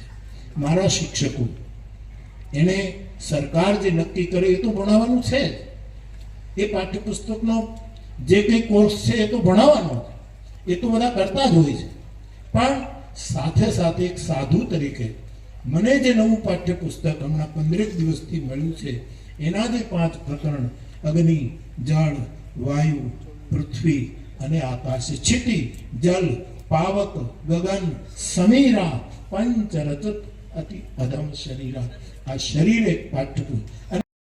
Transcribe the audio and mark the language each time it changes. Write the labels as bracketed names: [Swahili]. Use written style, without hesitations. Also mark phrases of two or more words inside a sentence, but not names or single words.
[Gujarati] મારા શિક્ષકો એને સરકાર જે નક્કી કરે એ તો ભણાવવાનું છે જ, એ પાઠ્યપુસ્તકનો જે કંઈ કોર્સ છે એ તો ભણાવવાનો, એ તો બધા કરતા જ હોય છે। પણ સાથે સાથે એક સાધુ તરીકે મને જે નવું પાઠ્યપુસ્તક હમણાં 15 દિવસથી મળ્યું છે એના જે 5 પ્રકરણ અગ્નિ, જળ, વાયુ, પૃથ્વી અને આકાશ, [Awadhi] क्षिति, जल, पावक, गगन, समीरा, पंच रजत अति अधम शरीरा, [Gujarati] આ શરીર એક પાઠ્યપુસ્તક।